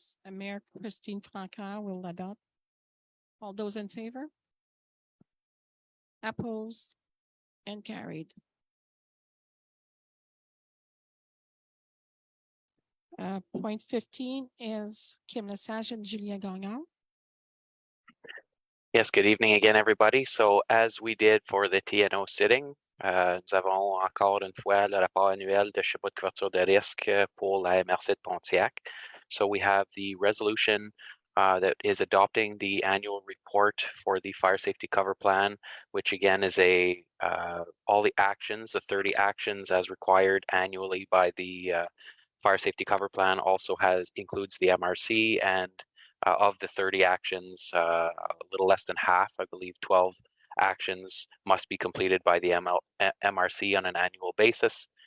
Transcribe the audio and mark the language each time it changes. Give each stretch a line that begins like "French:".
English: Mayor Christine Francoeur will adopt. All those in favor? Opposed? And carried. Point 15 is Kim Lesage and Julien Gagnon. Yes, good evening again, everybody. So as we did for the TNO sitting,
French: nous avons encore une fois le rapport annuel de schéma de couverture de risque pour la MRC de Pontiac.
English: So we have the resolution that is adopting the annual report for the fire safety cover plan, which again is all the actions, the 30 actions as required annually by the fire safety cover plan also includes the MRC, and of the 30 actions, a little less than half, I believe 12 actions must be completed by the MRC on an annual basis.